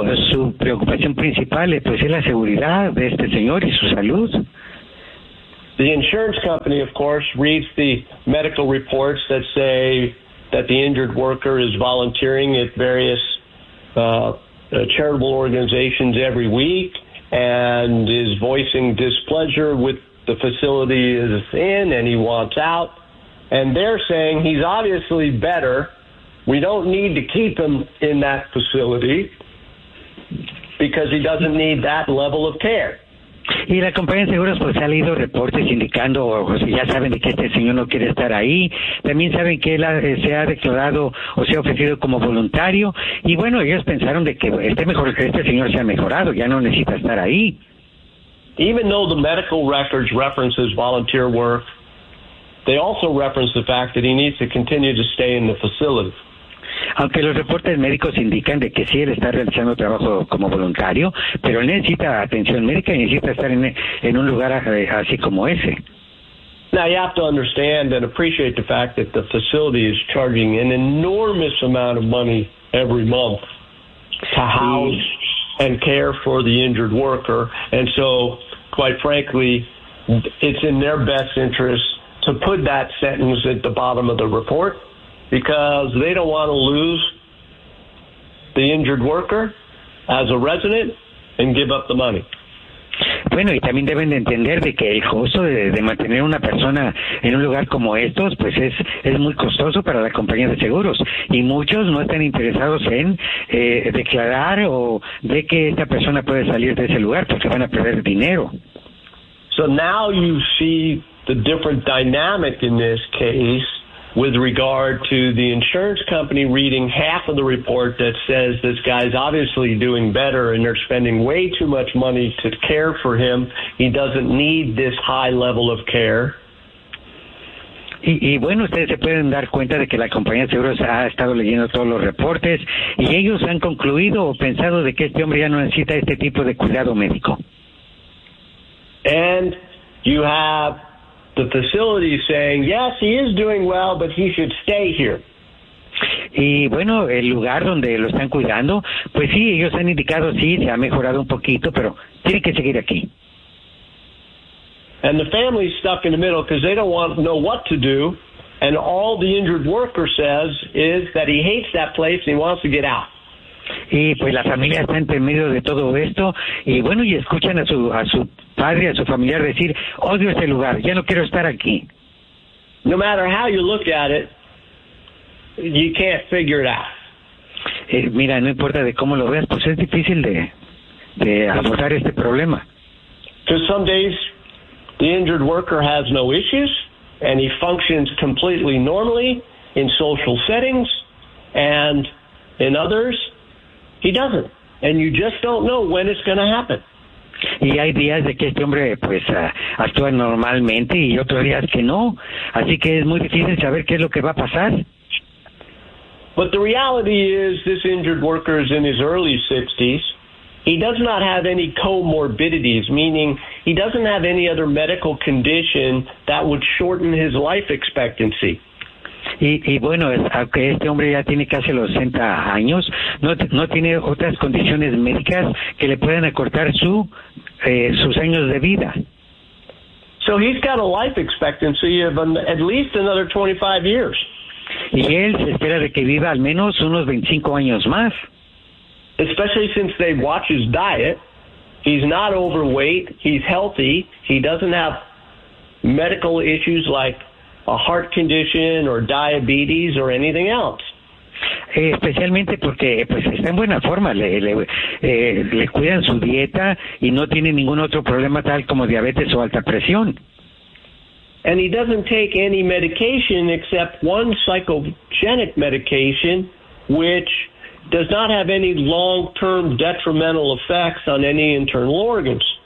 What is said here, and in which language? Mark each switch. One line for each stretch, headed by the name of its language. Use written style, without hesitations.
Spanish: Su preocupación principal pues, es la seguridad de este señor y su salud.
English: The insurance company, of course, reads the medical reports that say that the injured worker is volunteering at various charitable organizations every week and is voicing displeasure with the facility is in and he wants out. And they're saying he's obviously better. We don't need to keep him in that facility because he doesn't need that level of care.
Spanish: Y la compañía de seguros pues ha leído reportes indicando, o sea, ya saben de que este señor no quiere estar ahí. También saben que él se ha declarado o se ha ofrecido como voluntario. Y bueno, ellos pensaron de que esté mejor, que este señor se ha mejorado, ya no necesita estar ahí.
English: Even though the medical records reference his volunteer work, they also reference the fact that he needs to continue to stay in the facility.
Spanish: Aunque los reportes médicos indican de que sí, él está realizando trabajo como voluntario, pero él necesita atención médica y necesita estar en un lugar así como ese.
English: Now you have to understand and appreciate the fact that the facility is charging an enormous amount of money every month to house and care for the injured worker. And so, quite frankly, it's in their best interest to put that sentence at the bottom of the report. Because they don't want to lose the injured worker as a resident and give up the money.
Spanish: Bueno, y también deben de entender de que el costo de mantener una persona en un lugar como estos, pues es muy costoso para la compañía de seguros. Y muchos no están interesados en declarar o de que esta persona puede salir de ese lugar porque van a perder dinero.
English: So now you see the different dynamic in this case. With regard to the insurance company reading half of the report that says this guy's obviously doing better and they're spending way too much money to care for him. He doesn't need this high level of care.
Spanish: Y bueno, ustedes se pueden dar cuenta de que la compañía de seguros ha estado leyendo todos los reportes y ellos han concluido o pensado de que este hombre ya no necesita este tipo de cuidado médico.
English: And you have the facility is saying, yes, he is doing well, but he should stay here.
Spanish: Y bueno, el lugar donde lo están cuidando, pues sí, ellos han indicado, sí, se ha mejorado un poquito, pero tiene que seguir aquí.
English: And the family's stuck in the middle because they don't want to know what to do. And all the injured worker says is that he hates that place and he wants to get out.
Spanish: Y pues la familia está entre medio de todo esto y bueno, y escuchan a su padre, a su familiar decir, odio este lugar, ya no quiero estar aquí.
English: No matter how you look at it, you can't figure it out.
Spanish: Mira, no importa de cómo lo veas, pues es difícil de abordar este problema.
English: Because some days the injured worker has no issues and he functions completely normally in social settings, and in others he doesn't, and you just don't know when it's going to happen.
Spanish: Y hay días de que este hombre pues actúa normalmente y otros días que no, así que es muy difícil saber qué es lo que va a pasar.
English: But the reality is this injured worker is in his early 60s. He does not have any comorbidities, meaning he doesn't have any other medical condition that would shorten his life expectancy.
Spanish: Y bueno, aunque este hombre ya tiene casi los 60 años, no tiene otras condiciones médicas que le puedan acortar sus años de vida.
English: So he's got a life expectancy of at least another 25 years.
Spanish: Y él se espera de que viva al menos unos 25 años más.
English: Especially since they watch his diet. He's not overweight. He's healthy. He doesn't have medical issues like a heart condition or diabetes or anything else.
Spanish: Especialmente porque pues está en buena forma, le cuidan su dieta y no tiene ningún otro problema tal como diabetes o alta presión.
English: And he doesn't take any medication except one psychogenic medication which does not have any long-term detrimental effects on any internal organs.